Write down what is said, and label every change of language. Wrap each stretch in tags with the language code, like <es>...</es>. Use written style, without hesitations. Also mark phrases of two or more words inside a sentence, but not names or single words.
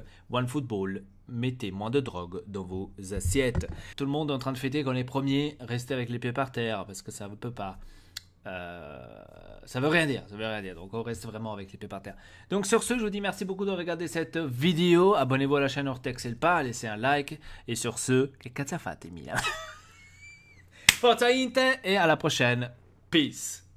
<fr>OneFootball, mettez moins de drogue dans vos assiettes. Tout le monde est en train de fêter qu'on est premier, restez avec les pieds par terre parce que ça ne peut pas. Ça veut rien dire, donc on reste vraiment avec les pieds par terre. Donc sur ce, je vous dis merci beaucoup de regarder cette vidéo, abonnez-vous à la chaîne Ortex et le pas, laissez un like, et sur ce,</fr> <it>che cazzo fate Milan?</it> <fr>Forza Inter et à la prochaine. Peace.</fr>